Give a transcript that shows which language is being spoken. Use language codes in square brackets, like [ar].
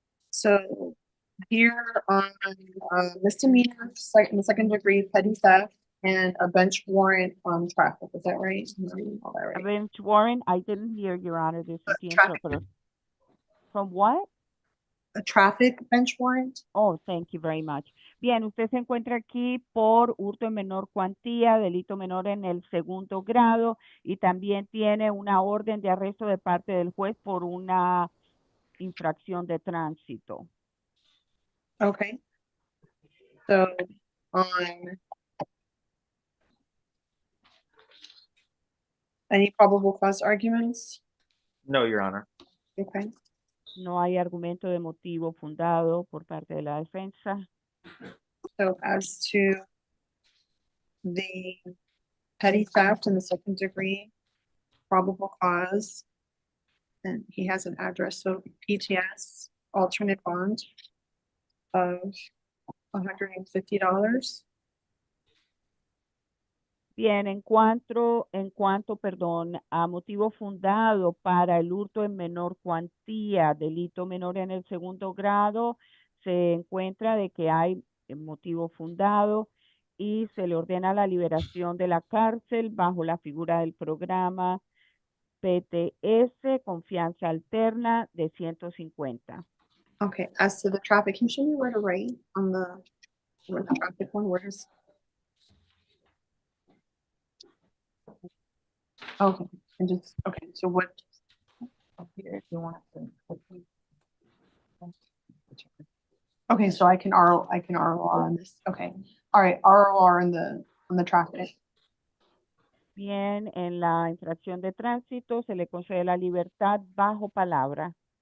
[en] So here on misdemeanor, in the second degree petty theft and a bench warrant on traffic. Is that right? Am I reading all that A right? bench warrant, I didn't hear, Your Honor, this is the Traffic. interpreter. From what? A traffic bench warrant? Oh, thank you very much. [es] Bien, usted se encuentra aquí por hurto en menor cuantía, delito menor en el segundo grado y también tiene una orden de arresto de parte del juez por una infracción de tránsito. [en] Okay. So on any probable cause arguments? No, Your Honor. Okay. [es] No hay argumento de motivo fundado por parte de la defensa. [en] So as to the petty theft in the second degree, probable cause, and he has an address, so PTS, alternate bond of $150. [es] Bien, en cuanto, perdón, a motivo fundado para el hurto en menor cuantía, delito menor en el segundo grado, se encuentra de que hay motivo fundado y se le ordena la liberación de la cárcel bajo la figura del programa PTS, confianza alterna de 150. [en] Okay, as to the traffic, can you show me where to write on where the traffic one, where is? Okay, and just, okay, so what? Up here, if you want to. Okay, so I can ROR on this, okay, all right, ROR on the traffic. [es] Bien, en la infracción de tránsito se le concede la libertad bajo palabra.